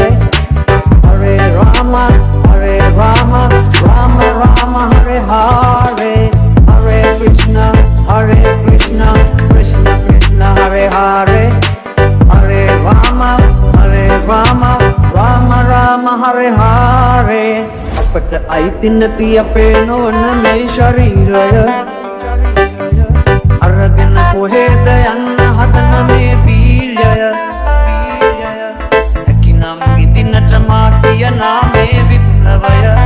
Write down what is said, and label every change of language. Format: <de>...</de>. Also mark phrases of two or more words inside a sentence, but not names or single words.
<sa>हरे राम राम राम हरे हरे हरे कृष्ण कृष्ण कृष्ण हरे हरे हरे राम राम राम हरे हरे.</sa> <si>අපට අයිති නැති අපේ නොවන මේ ශරීරය අරගෙන කොහෙද යන්න හදන මේ වීර්යය හැකිනම් ඉදින්නට මා කියනා මේ විප්ලවය</si>